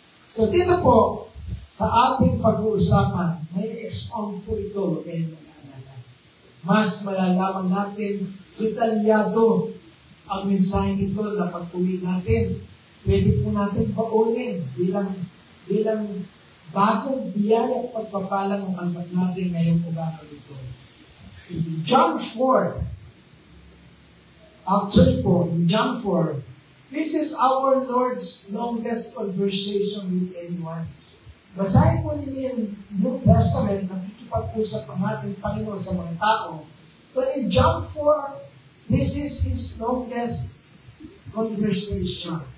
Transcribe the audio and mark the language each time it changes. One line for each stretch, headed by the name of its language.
Filipino: So, dito po, sa ating pag-uusapan, may expound po ito, kayo mag-aalala. Mas malalaman natin, detalyado ang mensahe nito na pag-uwi natin. Pwede po natin paunin bilang bagong biyaya at pagpapalang ng albat natin ngayong umaga ito.
English: In John 4, actually po, in John 4, this is our Lord's longest conversation with anyone.
Filipino: Basahin po ninyo yung New Testament, nakikipag-usap ang ating Panginoon sa mga tao.
English: But in John 4, this is His longest conversation.